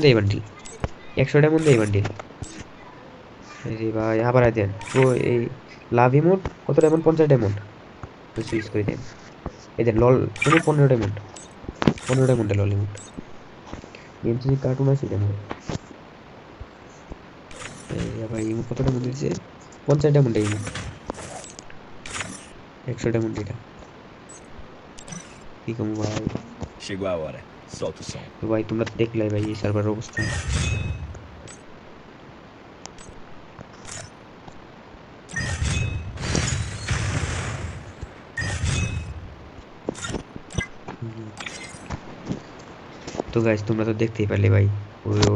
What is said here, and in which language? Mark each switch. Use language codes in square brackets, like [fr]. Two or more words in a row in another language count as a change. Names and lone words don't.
[bn] দেয় বান্ডিল 100 ডায়মন্ড দেয় বান্ডিল আরে ভাই আবার দেন ও এই [en] love emote [bn] কত ডায়মন্ড 50 ডায়মন্ড তো সুইচ করে দেন এই দেন [en] lol emote [bn] 15 ডায়মন্ড 15 ডায়মন্ডে [en] lol emote game changing cartoon [bn] আছে যেমন ভাই ইমোট কত ডায়মন্ড দিচ্ছে 50 ডায়মন্ডে ইমোট 100 ডায়মন্ড এটা কি কম ভাই [pt] Chegou a hora. Solta o som. [bn] তো ভাই তোমরা তো দেখলাই ভাই এই সার্ভারের অবস্থা তো গাইস তোমরা তো দেখতেই পারলে ভাই ওই ওই